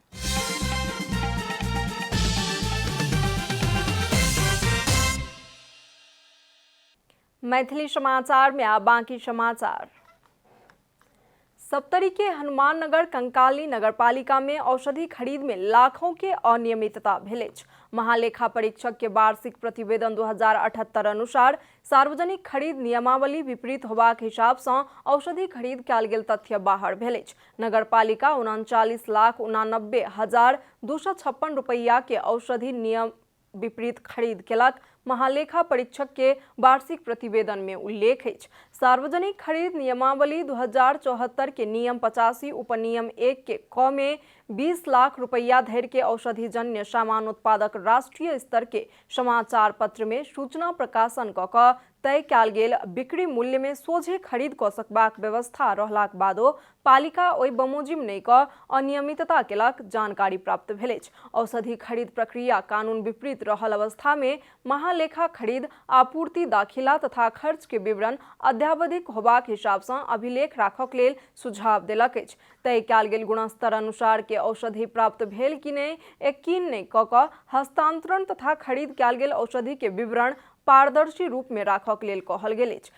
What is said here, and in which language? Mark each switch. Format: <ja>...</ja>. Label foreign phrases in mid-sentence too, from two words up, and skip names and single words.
<mai>मैथिली समाचार में आप बाकी समाचार। सप्तरी के हनुमान नगर कंकाली नगरपालिका में औषधि खरीद में लाखों के अनियमितता भेल अछि। महालेखा परीक्षक के वार्षिक प्रतिवेदन 2078 अनुसार सार्वजनिक खरीद नियमावली विपरीत होबाक हिसाब सँ औषधि खरीद कयल गेल तथ्य बाहर भेल अछि। नगरपालिका 39,89,256 रुपैया के औषधि नियम विपरीत खरीद केलक। महालेखा परीक्षक के वार्षिक प्रतिवेदन में उल्लेख अछि। सार्वजनिक खरीद नियमावली 2074 के नियम 85 उपनियम 1 के क में 20 लाख रुपया धरि के औषधिजन्य सामान उत्पादक राष्ट्रीय स्तर के समाचार पत्र में सूचना प्रकाशन क तय कयल गेल बिक्री मूल्य में सोझे खरीद क सकबाक व्यवस्था रहलाक बादो पालिका ओहि बमोजिम नहि क अनियमितता केलक जानकारी प्राप्त भेल अछि। औषधि खरीद प्रक्रिया कानून विपरीत रहल अवस्था में महालेखा खरीद, आपूर्ति, दाखिला तथा खर्च के विवरण अद्यावधिक होबाक हिसाब सँ अभिलेख राखक लेल सुझाव देलक अछि। तय कयल गेल गुणस्तर अनुसार के औषधि प्राप्त भेल कि नहि यकीन नहि क हस्तांतरण तथा खरीद कयल गेल औषधि के विवरण पारदर्शी रूप में राखक लेल कहल गेल अछि।</mai>